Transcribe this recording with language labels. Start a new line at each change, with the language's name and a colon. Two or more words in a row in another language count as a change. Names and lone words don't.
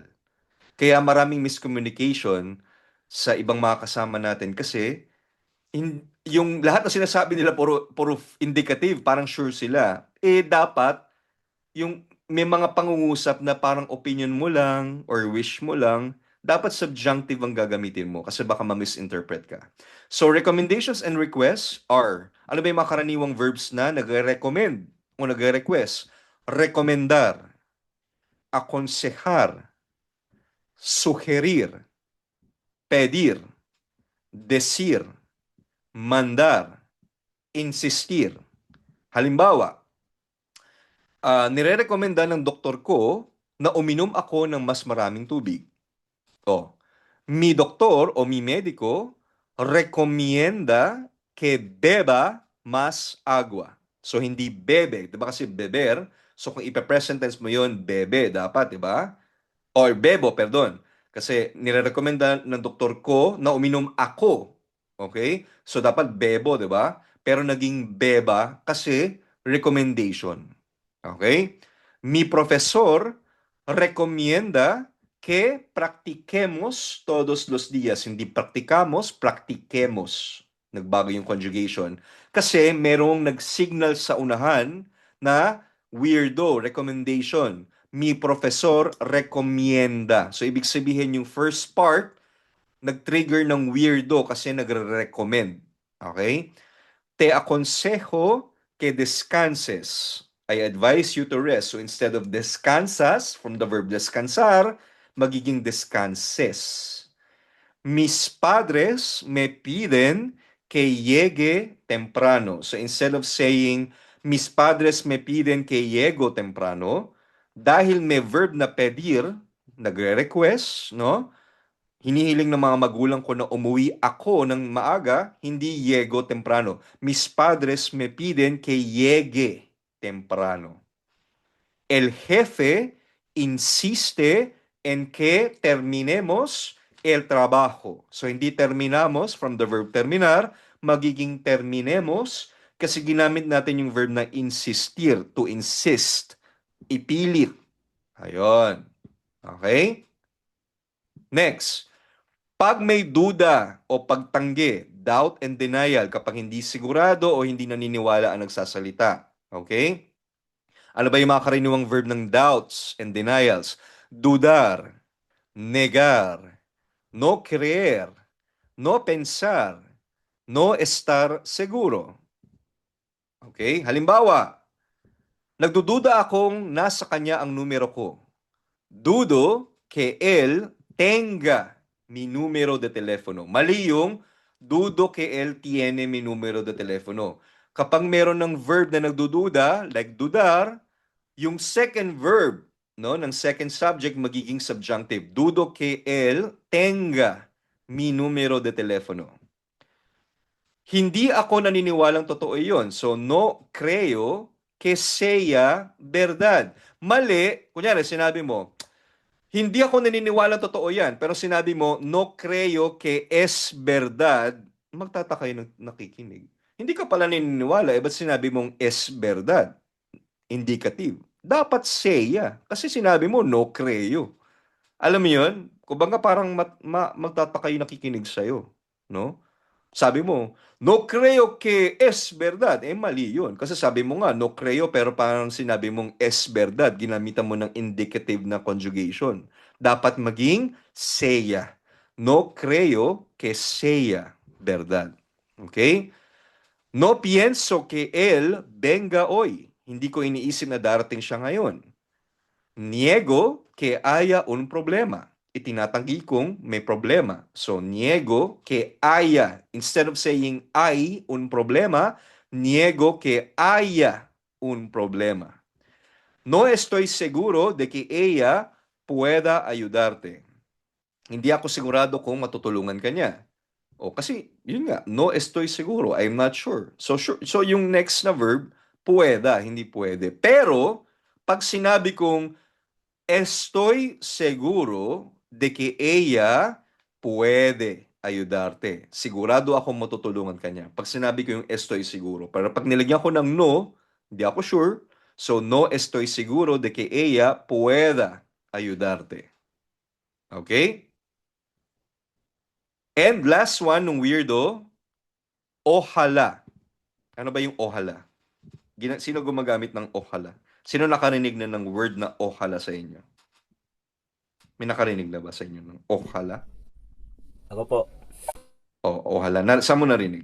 Filipino: Kaya maraming miscommunication sa ibang mga kasama natin kasi yung lahat na sinasabi nila puro indicative, parang sure sila. Dapat yung may mga pangungusap na parang opinion mo lang or wish mo lang, dapat subjunctive ang gagamitin mo kasi baka ma-misinterpret ka.
English: So recommendations and requests are,
Filipino: ano ba yung mga karaniwang verbs na nagre-recommend o nagre-request?
Spanish: Recomendar, aconsejar, sugerir, pedir, decir, mandar, insistir.
Filipino: Halimbawa, nire-recommenda ng doktor ko na uminom ako ng mas maraming tubig.
Spanish: Mi doktor o mi médico recomienda que beba más agua.
Filipino: So, hindi bebe. Diba kasi beber? So, kung ipe-present tense mo yun, bebe dapat, diba?
English: Or bebo, pardon.
Filipino: Kasi nire-recommenda ng doktor ko na uminom ako. Okay? So, dapat bebo, diba? Pero naging beba kasi recommendation. Okay?
Spanish: Mi profesor recomienda que practiquemos todos los días.
Filipino: Hindi practicamos, practiquemos. Nagbago yung conjugation. Kasi merong nag-signal sa unahan na weirdo, recommendation.
Spanish: Mi profesor recomienda.
Filipino: So, ibig sabihin yung
English: first part,
Filipino: nag-trigger ng weirdo kasi nagre-recommend. Okay?
Spanish: Te aconsejo que descanses.
English: I advise you to rest. So instead of descansas, from the verb descansar, magiging descanses.
Spanish: Mis padres me piden que llegue temprano.
English: So instead of saying,
Spanish: mis padres me piden que llego temprano,
Filipino: dahil may verb na pedir, nagre-request, no? Hinihiling ng mga magulang ko na umuwi ako ng maaga, hindi
Spanish: llego temprano. Mis padres me piden que llegue temprano. El jefe insiste en que terminemos el trabajo.
English: So, hindi terminamos from the verb terminar,
Filipino: magiging terminemos kasi ginamit natin yung verb na insistir,
English: to insist,
Filipino: ipilit. Ayun. Okay? Next. Pag may duda o pagtanggi,
English: doubt and denial,
Filipino: kapag hindi sigurado o hindi naniniwala ang nagsasalita. Okay? Ano ba yung mga karaniwang verb ng
English: doubts and denials?
Spanish: Dudar, negar, no creer, no pensar, no estar seguro.
Filipino: Okay? Halimbawa, nagdududa akong nasa kanya ang numero ko.
Spanish: Dudo que él tenga mi número de teléfono.
Filipino: Mali yung
Spanish: dudo que él tiene mi número de teléfono.
Filipino: Kapag meron ng verb na nagdududa, like dudar, yung second verb, no, ng second subject magiging subjunctive.
Spanish: Dudo que él tenga mi número de teléfono.
Filipino: Hindi ako naniniwalang totoo yun. So,
Spanish: no creo que sea verdad.
Filipino: Mali, kunyari sinabi mo, hindi ako naniniwala totoo yan, pero sinabi mo,
Spanish: no creo que es verdad,
Filipino: magtataka yung nakikinig. Hindi ka pala naniniwala, ba't sinabi mong
Spanish: es verdad?
Filipino: Indicative. Dapat sea, kasi sinabi mo,
Spanish: no creo.
Filipino: Alam mo yun? Kumbaga parang magtataka yung nakikinig sa'yo. No? Sabi mo,
Spanish: no creo que es verdad.
Filipino: Mali yun. Kasi sabi mo nga,
Spanish: no creo,
Filipino: pero parang sinabi mong
Spanish: es verdad.
Filipino: Ginamitan mo ng indicative na conjugation. Dapat maging
Spanish: sea. No creo que sea verdad. Okay? No pienso que él venga hoy.
Filipino: Hindi ko iniisip na darating siya ngayon.
Spanish: Niego que haya un problema.
Filipino: Itinatanggi kong may problema. So,
Spanish: niego que haya.
English: Instead of saying
Spanish: hay un problema, niego que haya un problema. No estoy seguro de que ella pueda ayudarte.
Filipino: Hindi ako sigurado kung matutulungan ka niya. O kasi, yun nga,
Spanish: no estoy seguro,
English: I'm not sure.
Filipino: So yung next na verb, puweda, hindi pwede. Pero, pag sinabi kong
Spanish: estoy seguro de que ella puede ayudarte.
Filipino: Sigurado akong matutulungan ka niya. Pag sinabi ko yung
Spanish: estoy seguro.
Filipino: Pero pag nilagyan ko ng no, hindi ako sure. So,
Spanish: no estoy seguro de que ella pueda ayudarte.
English: Okay? And last one,
Filipino: nung weirdo, ojalá. Ano ba yung ojalá? Sino gumagamit ng ojalá? Sino nakarinig na ng word na ojalá sa inyo? May nakarinig na ba sa inyo ng ojalá? Ako po. O, ojalá. Saan mo narinig?